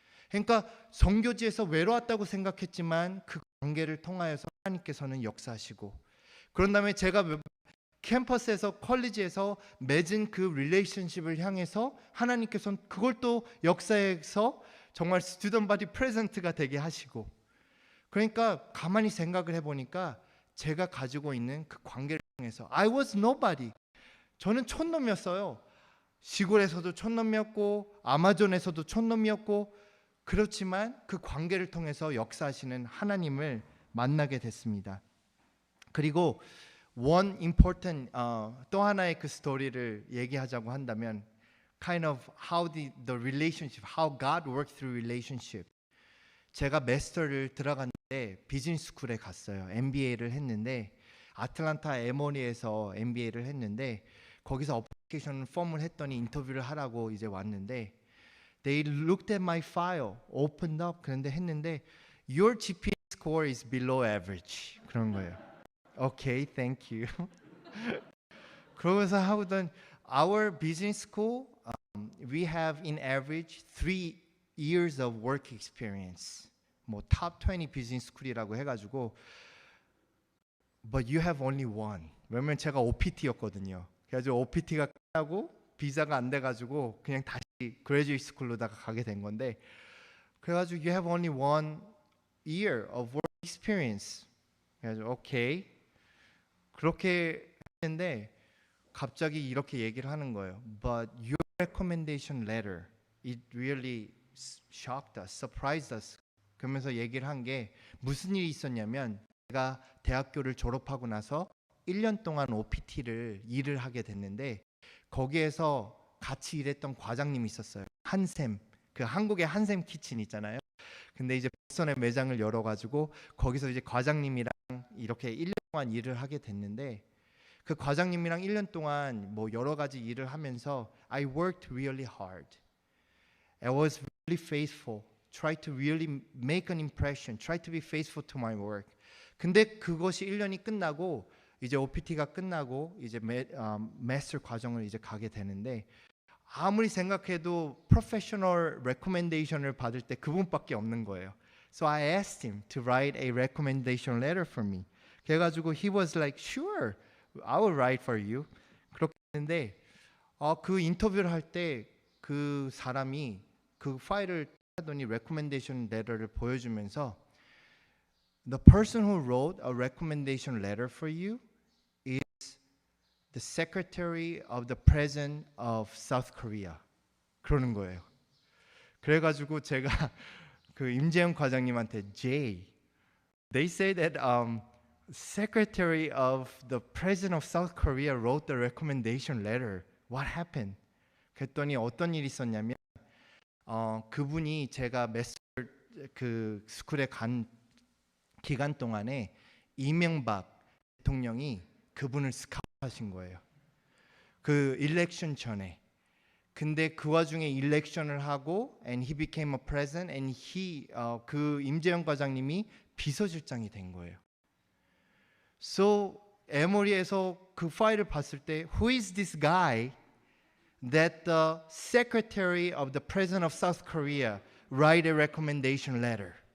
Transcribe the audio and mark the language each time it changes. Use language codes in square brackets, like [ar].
[ko] 그러니까 선교지에서 외로웠다고 생각했지만 그 관계를 통하여서 하나님께서는 역사하시고 그런 다음에 제가 캠퍼스에서 컬리지에서 맺은 그 릴레이션십을 향해서 하나님께서는 그걸 또 역사에서 정말 스튜던트 바디 프레젠트가 되게 하시고 그러니까 가만히 생각을 해보니까 제가 가지고 있는 그 관계를 통해서 [en] I was nobody. [ko] 저는 촌놈이었어요. 시골에서도 촌놈이었고 아마존에서도 촌놈이었고 그렇지만 그 관계를 통해서 역사하시는 하나님을 만나게 됐습니다. 그리고 [en] one important [ko] 또 하나의 그 스토리를 얘기하자고 한다면 [en] kind of how the relationship, how God worked through relationship. [ko] 제가 마스터를 들어갔는데 비즈니스 스쿨에 갔어요. MBA를 했는데 아틀란타 에모니에서 MBA를 했는데 거기서 어플리케이션 폼을 했더니 인터뷰를 하라고 이제 왔는데 [en] they looked at my file, opened up [ko] 그런데 했는데 [en] your GPA score is below average [ko] 그런 거예요. [en] Okay, thank you. [ko] 그러면서 하고던 [en] our business school we have in average 3 years of work experience. [ko] 뭐 [en] top 20 business school이라고 해가지고 but you have only one. [ko] 왜냐면 제가 OPT였거든요. 그래가지고 OPT가 끝나고 비자가 안 돼가지고 그냥 다시 graduate school로다가 가게 된 건데 그래가지고 [en] you have only 1 year of work experience. [ko] 그래가지고 오케이 그렇게 했는데 갑자기 이렇게 얘기를 하는 거예요. [en] But your recommendation letter, it really shocked us, surprised us. [ko] 그러면서 얘기를 한 게 무슨 일이 있었냐면 제가 대학교를 졸업하고 나서 1년 동안 OPT를 일을 하게 됐는데 거기에서 같이 일했던 과장님이 있었어요. 한샘, 그 한국의 한샘 키친 있잖아요. 근데 이제 보스턴에 매장을 열어가지고 거기서 이제 과장님이랑 이렇게 1년 동안 일을 하게 됐는데 그 과장님이랑 1년 동안 뭐 여러 가지 일을 하면서 [en] I worked really hard. I was really faithful. Tried to really make an impression. Tried to be faithful to my work. [ko] 근데 그것이 1년이 끝나고 이제 OPT가 끝나고 이제 마스터 과정을 이제 가게 되는데 아무리 생각해도 professional recommendation을 받을 때 그분밖에 없는 거예요. [en] So I asked him to write a recommendation letter for me. [ko] 그래가지고 [en] he was like, sure, I will write for you. [ko] 그렇게 했는데 그 인터뷰를 할 때 그 사람이 그 파일을 하더니 recommendation letter를 보여주면서 [en] the person who wrote a recommendation letter for you is the secretary of the president of South Korea. [ko] 그러는 거예요. 그래가지고 제가 그 임재영 과장님한테 [en] Jay, they say that secretary of the president of South Korea wrote the recommendation letter. What happened? [ko] 그랬더니 어떤 일이 있었냐면 그분이 제가 마스터 그 스쿨에 간 기간 동안에 이명박 대통령이 그분을 스카우트하신 거예요. 그 일렉션 전에. 근데 그 와중에 일렉션을 하고 [en] and he became a president [ko] and 그 임재영 과장님이 비서실장이 된 거예요. [en] So 에모리에서 [ko] 그 파일을 봤을 때 [en] who is this guy that the secretary of the president of South Korea write a recommendation letter?